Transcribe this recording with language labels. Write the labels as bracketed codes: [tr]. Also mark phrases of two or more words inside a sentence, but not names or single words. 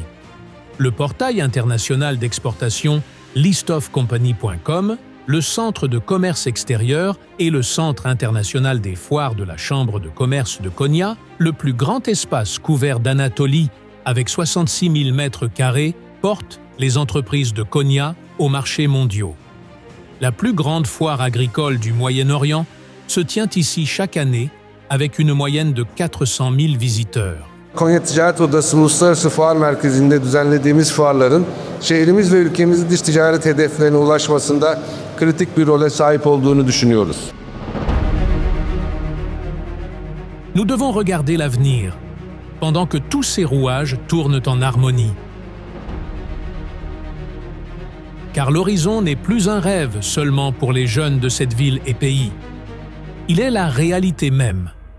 [fr] Le portail international d'exportation listofcompany.com, le centre de commerce extérieur et le centre international des foires de la Chambre de commerce de Konya, le plus grand espace couvert d'Anatolie avec 66 000 mètres carrés, porte les entreprises de Konya aux marchés mondiaux. La plus grande foire agricole du Moyen-Orient se tient ici chaque année avec une moyenne de 400 000 visiteurs. [tr] Konya Ticaret Odası Uluslararası Fuar Merkezi'nde düzenlediğimiz fuarların şehrimiz ve ülkemizin dış ticaret hedeflerine ulaşmasında kritik bir role sahip olduğunu düşünüyoruz. [fr] Nous devons regarder l'avenir, pendant que tous ces rouages tournent en harmonie. Car l'horizon n'est plus un rêve seulement pour les jeunes de cette ville et pays. Il est la réalité même.